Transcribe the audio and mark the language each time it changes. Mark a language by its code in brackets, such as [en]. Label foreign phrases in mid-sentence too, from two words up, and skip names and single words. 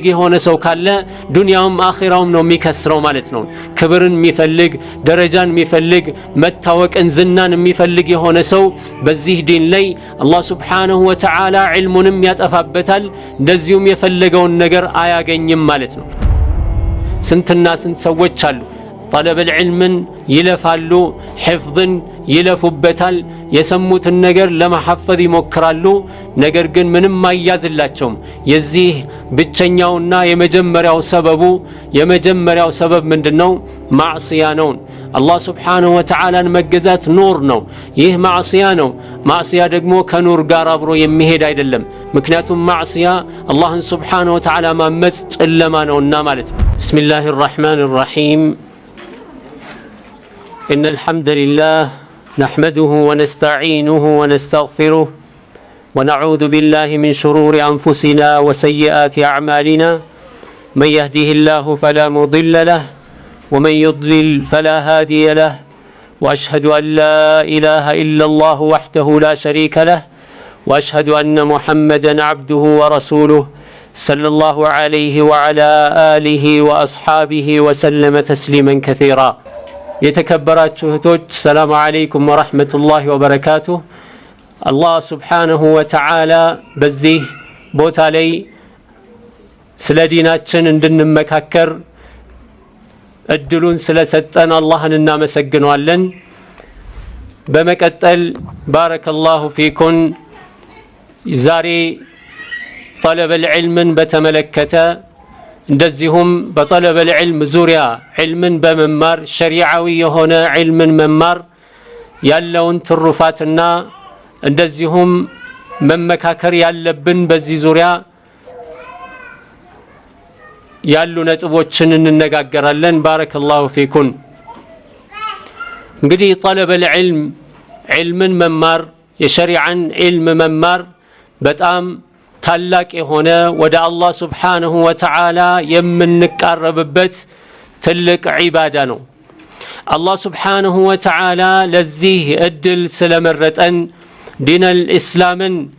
[am] የሆነ ሰው ካለ ዱንያውም አኺራውም ነው የሚከስረው ማለት ነው ክብርን የሚፈልግ ደረጃን የሚፈልግ መታወቅን ዝናን የሚፈልግ የሆነ ሰው በዚህ ዲን ላይ አላህ [ar] سبحانه وتعالى [am] ዒልሙንም ያጠፋበታል እንደዚሁም የፈለገውን ነገር አያገኝም ማለት ነው ስንትና ስንት ሰዎች አሉ [ar] طلب العلم [am] ይለፋሉ حفظን ይለፉበታል የሰሙትን ነገር ለማሐፈዝ ይሞክራሉ ነገር ግን ምንም ማያዝላቸውም የዚህ ብቸኛውና የመጀመሪያው ሰበብ ምንድነው ማዕሲያ ነው አላህ [ar] سبحانه وتعالى [am] መገዛት ኑር ነው ይህ ማዕሲያ ነው ማዕሲያ ደግሞ ከኑር ጋር አብሮ የሚሄድ አይደለም ምክንያቱም ማዕሲያ አላህን [ar] سبحانه وتعالى [am] ማመጽ ጨለማ ነውና ማለት ነው [ar] بسم الله الرحمن الرحيم إن الحمد لله نحمده ونستعينه ونستغفره ونعوذ بالله من شرور أنفسنا وسيئات أعمالنا من يهده الله فلا مضل له ومن يضلل فلا هادي له وأشهد أن لا إله إلا الله وحده لا شريك له وأشهد أن محمدا عبده ورسوله صلى الله عليه وعلى آله وأصحابه وسلم تسليما كثيرا [am] የተከበራችሁ እህቶች [ar] السلام عليكم ورحمة الله وبركاته አላህ سبحانه وتعالى [am] በዚህ ቦታ ላይ ስለ ዲናችን እንድንመካከር እድሉን ስለሰጠን አላህን እናመሰግናለን በመቀጠል [ar] بارك الله فيكم [am] ዛሬ [ar] طلب العلم [am] በተመለከተ እንደዚሁም በطلب العلم ዙሪያ ዒልምን በመማር ሸሪዓዊ የሆነ ዒልምን መማር ያለውን ትሩፋትና እንደዚሁም መመካከር ያለብን በዚህ ዙሪያ ያሉ ነጥቦችን እንነጋገራለን [ar] بارك الله فيكم [am] እንግዲህ [ar] طلب العلم [am] ዒልምን መማር የሸሪዓን ዒልም መማር በጣም ታላቅ የሆነ ወደ አላህ [ar] سبحانه وتعالى [am] የምንቃረብበት ትልቅ ዒባዳ ነው አላህ [ar] سبحانه وتعالى [am] ለዚህ እድል ስለመረጠን ዲነል ኢስላምን